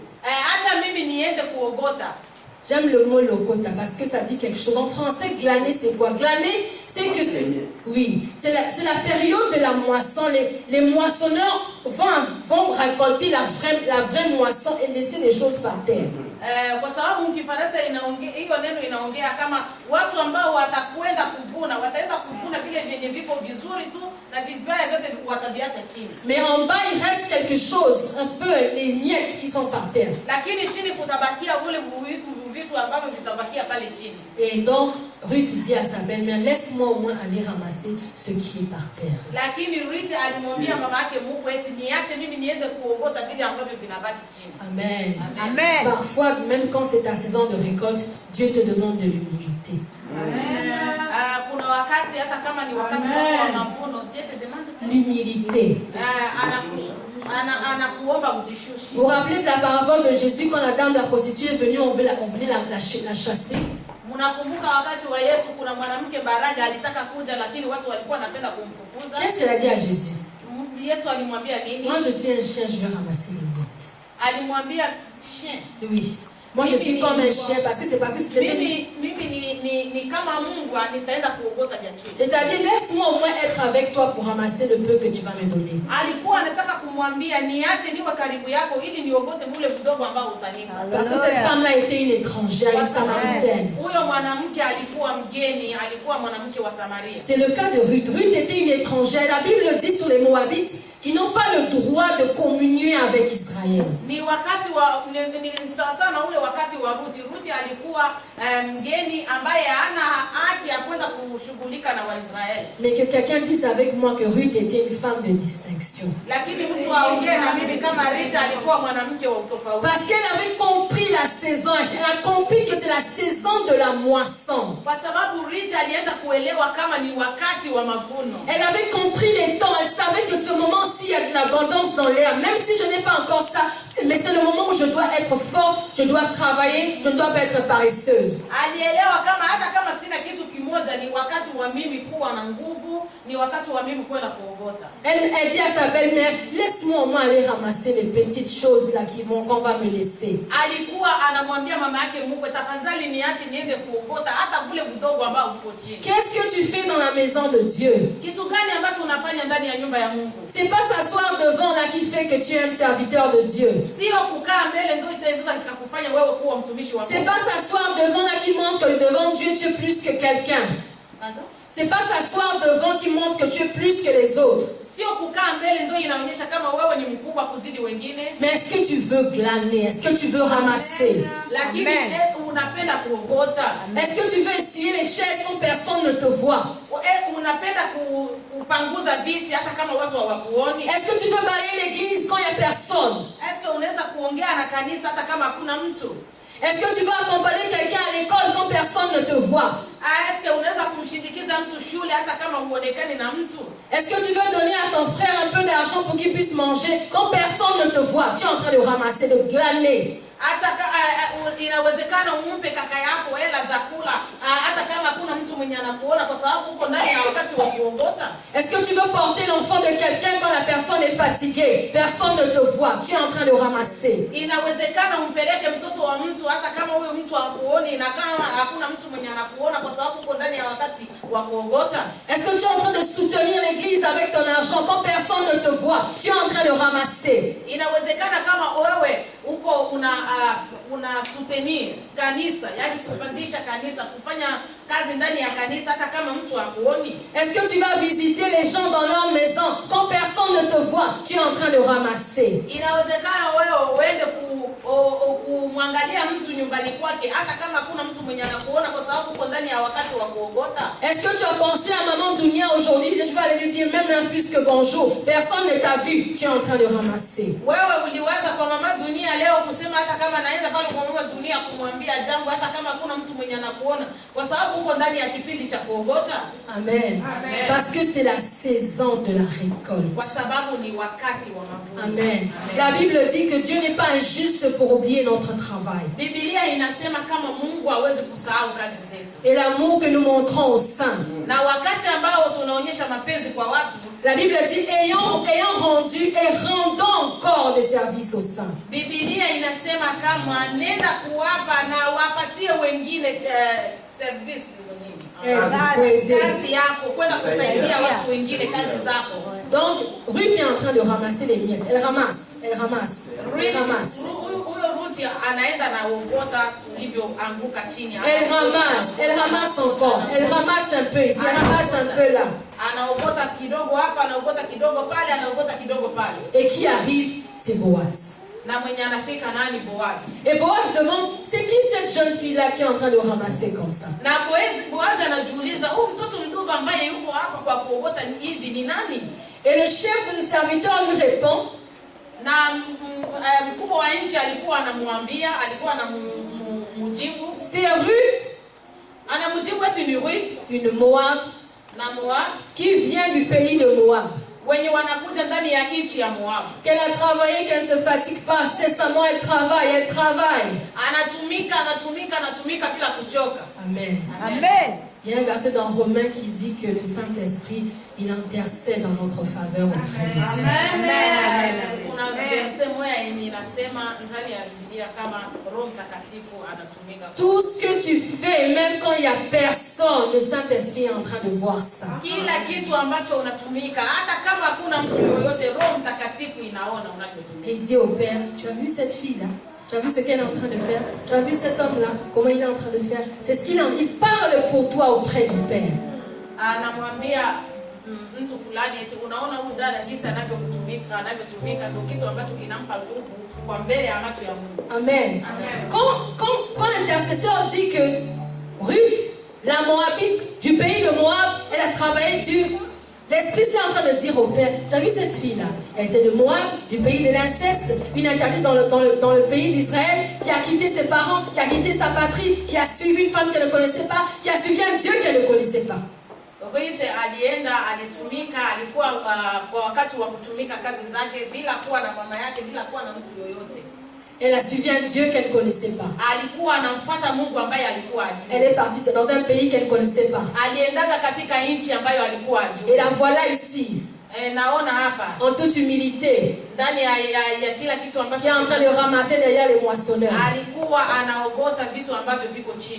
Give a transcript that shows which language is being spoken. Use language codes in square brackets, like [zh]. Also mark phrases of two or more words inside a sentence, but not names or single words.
[fr] J'aime le mot lokota parce que ça dit quelque chose. En français, glaner, c'est quoi? Glaner, c'est que c'est la période de la moisson. Les moissonneurs vont récolter la vraie moisson et laisser des choses par terre. [sw] Kwa sababu mkifaransa hiyo neno inaongea kama watu ambao watakwenda kuvuna, wataenda kuvuna vile vyenye viko vizuri tu na vibaya vyote wataviacha chini. [fr] Mais en bas il reste quelque chose, un peu les miettes qui sont par terre. [sw] Lakini chini kutabakia ule vitu ambavyo vitabakia pale chini. [fr] Et donc Ruth dit à sa belle-mère, laisse-moi au moins aller ramasser ce qui est par terre. [sw] Lakini Ruth alimwambia mama yake mkwe eti niache mimi niende kuogota vile ambavyo vinabaki chini. Amen. Amen. [fr] Parfois même quand c'est ta saison de récolte, Dieu te demande de l'humilité. [sw] Kuna wakati hata kama ni wakati wa mavuno, [fr] Dieu te demande l'humilité. Vous vous rappelez de la parabole de Jésus quand la dame la prostituée est venue, on voulait la chasser. Qu'est-ce qu'elle a dit à Jésus? Moi je suis un chien, je vais ramasser les miettes. Oui. Moi, je suis comme un chien parce que c'était... [sw] Mimi ni kama Mungu nitaenda kuogota vya chini. [fr] C'est-à-dire, laisse-moi au moins être avec toi pour ramasser le peu que tu vas me donner. [sw] Alikuwa anataka kumwambia niache niwe karibu yako ili niogote ule mdogo ambao utanipa. [fr] Parce que cette femme-là était une étrangère, une samaritaine. [sw] Huyo mwanamke alikuwa mgeni, alikuwa mwanamke wa Samaria. [fr] C'est le cas de Ruth. Ruth était une étrangère. La Bible dit sur les Moabites qui n'ont pas le droit de communier avec Israël. [sw] Ni wakati wa sawa sana ule wakati wa Ruth. Ruth alikuwa mgeni ambaye hana haki ya kwenda kushughulika na Waisraeli. [fr] Mais que quelqu'un dise avec moi que Ruth était une femme de distinction. [sw] Lakini mtu aongee na mimi kama Ruth alikuwa mwanamke wa utofauti. [fr] Parce qu'elle avait compris la saison. Elle a compris que c'est la saison de la moisson. [sw] Kwa sababu Ruth alienda kuelewa kama ni wakati wa mavuno. [fr] Elle avait compris les temps. Elle savait que ce moment s'il y a de l'abondance dans l'air, même si je n'ai pas encore ça, mais c'est le moment où je dois être forte, je dois travailler, je ne dois pas être paresseuse. [sw] Alielewa kama hata kama sina kitu kimoja ni wakati wa mimi kuwa na nguvu, ni wakati wa mimi kwenda kuogota. [fr] Elle dit à sa belle-mère, laisse-moi au moins aller ramasser les petites choses là qu'on va me laisser. [sw] Alikuwa anamwambia mama yake mkwe, tafadhali niache niende kuogota hata kule mdogo ambao uko chini. [fr] Qu'est-ce que tu fais dans la maison de Dieu? [sw] Kitu gani ambacho unafanya ndani ya nyumba ya Mungu? [fr] C'est pas s'asseoir devant là qui fait que tu es un serviteur de Dieu. [sw] Sio kukaa mbele ndio itaweza kukufanya wewe kuwa mtumishi wa Mungu. [fr] C'est pas s'asseoir devant là qui montre que devant Dieu tu es plus que quelqu'un. Pardon? C'est pas s'asseoir devant qui montre que tu es plus que les autres. [sw] Sio kukaa mbele ndio inaonyesha kama wewe ni mkubwa kuzidi wengine. [fr] Mais est-ce que tu veux glaner? Est-ce que tu veux ramasser? [sw] Lakini unapenda kuogota. [fr] Est-ce que tu veux essuyer les chaises quand personne ne te voit? [sw] Unapenda kupanguza viti hata kama watu hawakuoni? [fr] Est-ce que tu veux balayer l'église quand il y a personne? Est-ce que [sw] unaweza kuongea na kanisa hata kama hakuna mtu? [fr] Est-ce que tu veux accompagner quelqu'un à l'école quand personne ne te voit? Est-ce que [sw] unaweza kumshindikiza mtu shule hata kama huonekani na mtu? [fr] Est-ce que tu veux donner à ton frère un peu d'argent pour qu'il puisse manger quand personne ne te voit? Tu es en train de ramasser, de glaner. [sw] Hata inawezekana umpe kaka yako hela za kula hata kama hakuna mtu mwenye anakuona kwa sababu uko ndani ya wakati wa kuogota. [fr] Est-ce que tu veux porter l'enfant de quelqu'un quand la personne est fatiguée? Personne ne te voit. Tu es en train de ramasser. [sw] Inawezekana umpeleke mtoto wa mtu hata kama huyo mtu hakuoni na kama hakuna mtu mwenye anakuona kwa sababu uko ndani ya wakati wa kuogota. [fr] Est-ce que tu es en train de soutenir l'église avec ton argent quand personne ne te voit? Tu es en train de ramasser. [sw] Inawezekana kama wewe uko una soutenir kanisa, yani kupandisha kanisa, kufanya kazi ndani ya kanisa hata kama mtu hakuoni. [fr] Est-ce que tu vas visiter les gens dans leur maison quand personne ne te voit? Tu es en train de ramasser. [sw] Inawezekana wewe uende kumwangalia mtu nyumbani kwake hata kama hakuna mtu mwenye anakuona kwa sababu uko ndani ya wakati wa kuogota. [fr] Est-ce que tu as pensé à maman Dunia aujourd'hui? Je vais aller lui dire même un plus que bonjour. Personne ne t'a vu. Tu es en train de ramasser. [sw] Wewe uliwaza kwa mama Dunia leo kusema hata kama naenda pale kwa mama Dunia kumwambia jambo hata kama hakuna mtu mwenye anakuona kwa sababu uko ndani ya kipindi cha kuogota. Amen. Amen. [fr] Parce que c'est la saison de la récolte. [sw] Kwa sababu ni wakati wa mavuno. Amen. Amen. [fr] La Bible dit que Dieu n'est pas injuste pour oublier notre travail. [sw] Biblia inasema kama Mungu hawezi kusahau kazi zetu. [fr] Et l'amour que nous montrons aux saints. [sw] Na wakati ambao tunaonyesha mapenzi kwa watu, [fr] la Bible dit ayant rendu et rendant encore des services aux saints. [sw] Biblia inasema kama nenda kuwapa na wapatie wengine service kazi yako, kwenda kusaidia watu wengine kazi zako. [fr] Donc Ruth est en train de ramasser les miettes. Elle ramasse. [sw] Huyo Ruth anaenda na ogota tulivyoanguka chini. [fr] Elle ramasse encore. Elle ramasse un peu ici, elle ramasse un peu là. [sw] Anaogota kidogo hapa, anaogota kidogo pale, anaogota kidogo pale. [fr] Et qui arrive, c'est Boaz. [sw] Na mwenye anafika nani? Boaz. [fr] Et Boaz demande, c'est qui cette jeune fille là qui est en train de ramasser comme ça? [sw] Na Boaz anajiuliza, huyu mtoto mdogo ambaye yuko hapa kwa kuogota hivi ni nani? [fr] Et le chef de serviteur lui répond, [sw] na mkubwa wa nchi alikuwa anamwambia, alikuwa anamjibu, [fr] c'est Ruth. [sw] Anamjibu eti ni Ruth, [fr] une Moab, [sw] na Moab, [fr] qui vient du pays de Moab. [sw] Wenye wanakuja ndani ya nchi ya Moab. [fr] Qu'elle a travaillé, qu'elle ne se fatigue pas, cessamment elle travaille. [sw] Anatumika bila kuchoka. Amen. Amen. [fr] Il y a un verset dans Romains qui dit que le Saint-Esprit, il intercède en notre faveur auprès de Dieu. Amen. [sw] Kuna verse moja yenye inasema ndani ya Biblia kama Roho Mtakatifu anatumika. [fr] Tout ce que tu fais, même quand il n'y a personne, le Saint-Esprit est en train de voir ça. [sw] Kila kitu ambacho unatumika, hata kama hakuna mtu yoyote, Roho Mtakatifu inaona unavyotumika. [fr] Et il dit au Père, tu as vu cette fille-là? Tu as vu ce qu'elle est en train de faire? Tu as vu cet homme-là? Comment il est en train de faire? C'est ce qu'il en dit. Il parle pour toi auprès du Père. [sw] Anamwambia mtu fulani eti unaona huyu dada jinsi anavyotumika ndio kitu ambacho kinampa nguvu kwa mbele ya macho ya Mungu. Amen. [fr] Quand l'intercesseur dit que Ruth, la Moabite du pays de Moab, elle a travaillé dur, l'Esprit est en train de dire au Père, tu as vu cette fille-là? Elle était de Moab, du pays de l'inceste, une interdite dans le pays d'Israël, qui a quitté ses parents, qui a quitté sa patrie, qui a suivi une femme qu'elle ne connaissait pas, qui a suivi un Dieu qu'elle ne connaissait pas. [sw] Ruth alienda, alitumika, alikuwa kwa wakati wa kutumika kazi zake bila kuwa na mama yake, bila kuwa na mtu yoyote. [fr] Elle a suivi un Dieu qu'elle ne connaissait pas. [sw] Alikuwa anamfuata Mungu ambaye alikuwa ajui. [fr] Elle est partie dans un pays qu'elle ne connaissait pas. [sw] Aliendaga katika nchi ambayo alikuwa ajui. [fr] Et la voilà ici. [sw] Naona hapa [fr] en toute humilité, [sw] ndani ya kila kitu ambacho [fr] qui est en train de ramasser derrière les moissonneurs. [sw] Alikuwa anaogota vitu ambavyo viko chini.